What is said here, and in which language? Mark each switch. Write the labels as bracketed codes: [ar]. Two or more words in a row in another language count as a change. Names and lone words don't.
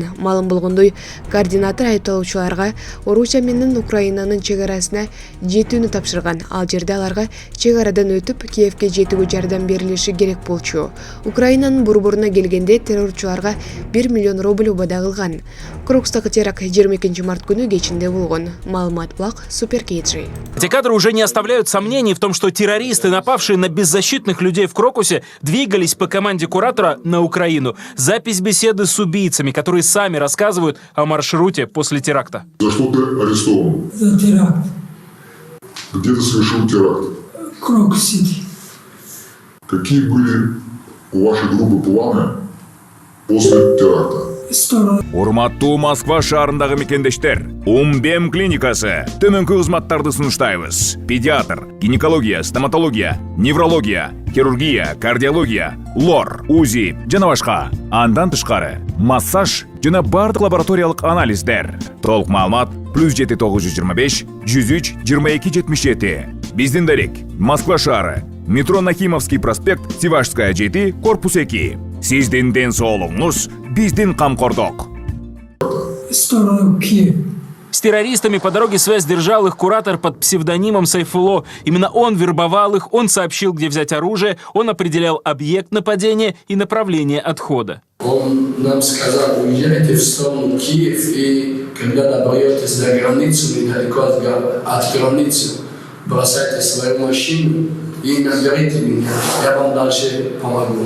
[ky] Маалым болгондой, координатор айыпталуучуларга Орусия менен Украинанын чек арасына жетүүнү тапшырган. Ал жерде аларга чек арадан өтүп Киевке жетүүгө жардам берилиши керек болчу. Украинанын борборуна келгенде террорчуларга 1 миллион рубль убада кылган. Крокустагы теракт 22 март күнү кечинде болгон. Маалымат блог Супер Кейджи. [ru] Эти кадры уже не оставляют сомнений в том, что террористы, напавшие на беззащитных людей в Крокусе, двигались по команде куратора на Украину. Запись беседы с убийцами, которые сами рассказывают о маршруте после теракта. За что ты арестован? За теракт. Где ты совершил теракт? Крокус-Сити. Какие были у вашей группы планы после теракта? [ky] Урматтуу Москва шаарындагы мекендештер, Умбем клиникасы төмөнкү кызматтарды сунуштайбыз. Педиатр, гинекология, стоматология, неврология, хирургия, кардиология, лор, УЗИ жана башка. Андан тышкары массаж жана бардык лабораториялык анализдер. Толук маалымат +7 925 103 22 77. Биздин дарек Москва шаары, метро Нахимовский проспект, Севашская 7, корпус 2. Сиздин ден соолугуңуз биздин камкордук. [ru] С террористами по дороге связь держал их куратор под псевдонимом Сайфулло. Именно он вербовал их, он сообщил, где взять оружие, он определял объект нападения и направление отхода. Он нам сказал: уезжайте в сторону Киев, и когда доберетесь до границы, недалеко от границы, бросайте свою машину и наберите меня, я вам дальше помогу.